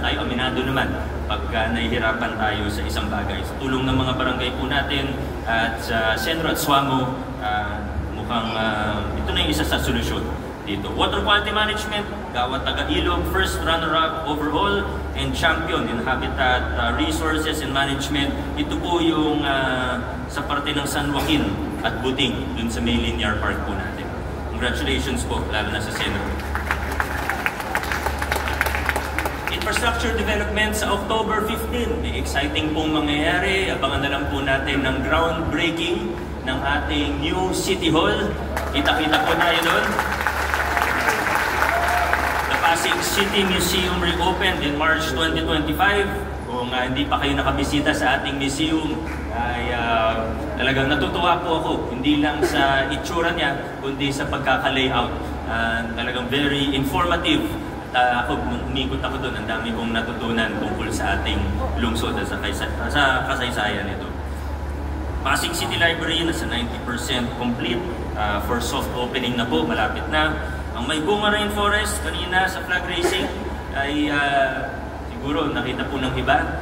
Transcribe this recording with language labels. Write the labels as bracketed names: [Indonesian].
[Filipino] Tayo aminado naman pagka nahihirapan tayo sa isang bagay. Sa tulong ng mga barangay po natin at sa Senro at Suamo, mukhang ito na yung isa sa solusyon dito. [English] Water quality management, Gawat Taga-Ilog, first runner-up overall and champion in habitat resources and management. [Filipino] Ito po yung sa parte ng San Joaquin at Buting, dun sa may linear park po natin. Congratulations po, lalo na sa Senro. [English] Infrastructure development [Filipino] sa October 15. May exciting pong mangyayari. Abangan na lang po natin ng groundbreaking ng ating new City Hall. Kita-kita po tayo doon. [English] The Pasig City Museum reopened in March 2025. [Filipino] kung hindi pa kayo nakabisita sa ating museum, ay talagang natutuwa po ako. Hindi lang sa itsura niya, kundi sa pagkaka-layout. [English] Talagang very informative. [Filipino] Ako, nung umikot ako doon, ang dami kong natutunan tungkol sa ating lungsod at sa kasaysayan nito. Pasig City Library nasa 90% complete. [English] For soft opening [Filipino] na po, malapit na. Ang May Bunga Rainforest, kanina sa flag raising, ay siguro nakita po ng iba.